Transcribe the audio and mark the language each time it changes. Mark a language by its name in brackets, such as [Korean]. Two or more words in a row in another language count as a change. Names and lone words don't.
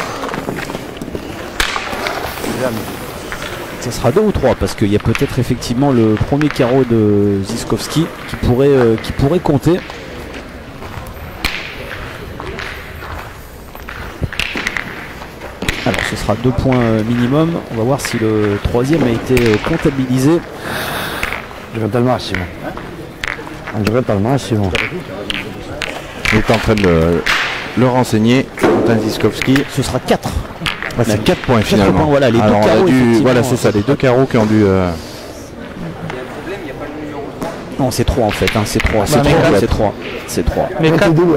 [French] Ça sera 2 ou 3 parce qu'il y a peut-être effectivement le premier carreau de Ziskowski qui pourrait compter. Alors ce sera 2 points minimum. On va voir si le troisième a été comptabilisé. [Italian] Giocate al massimo. Ha giocato al massimo. [French] Il est en train de le renseigner. Quentin Ziskowski. Ce sera 4. Ah, c'est 4 points finalement. Points, voilà, les alors, deux carreaux, voilà, c'est ça, les 2 carreaux qui ont dû. Non, c'est 3 en fait. C'est 3. C'est 3. C'est 3. C'est 3. Mais 4.